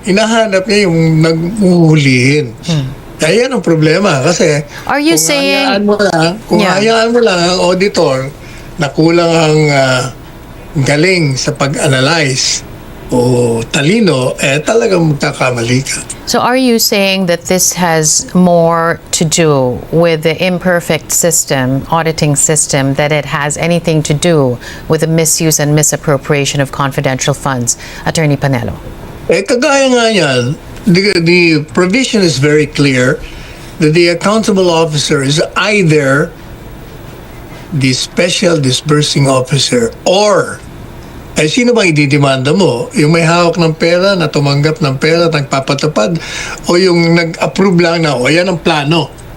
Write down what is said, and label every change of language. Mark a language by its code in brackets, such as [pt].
[tl] Inahanap niya yung naghuhulihin. Kaya yan ang problema. Kasi [en] are you saying, [tl] hayaan mo lang ang auditor na kulang ang galing sa pag-analyze o talino, talagang magkakamali ka. [en] So are you saying that this has more to do with the imperfect system, auditing system, that it has anything to do with the misuse and misappropriation of confidential funds? Attorney Panelo. [tl] Kagaya nga yan, [en] the provision is very clear that the accountable officer is either the special disbursing officer or [tl] sino bang ididemanda mo? Yung may hawak ng pera, na tumanggap ng pera, nagpapatupad, o yung nag-approve lang na, yan ang plano.